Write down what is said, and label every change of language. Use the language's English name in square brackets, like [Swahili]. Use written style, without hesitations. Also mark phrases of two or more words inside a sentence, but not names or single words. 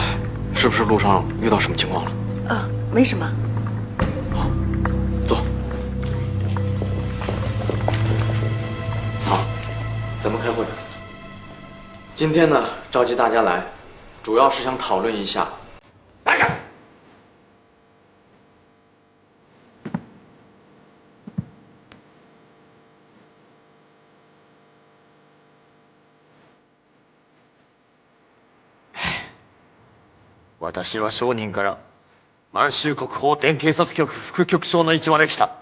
[Chinese] 是不是路上遇到什么情况了？没什么。坐。好，咱们开会。今天呢，召集大家来，主要是想讨论一下。 [Japanese] 私は商人から満州国法典警察局副局長の位置まで来た。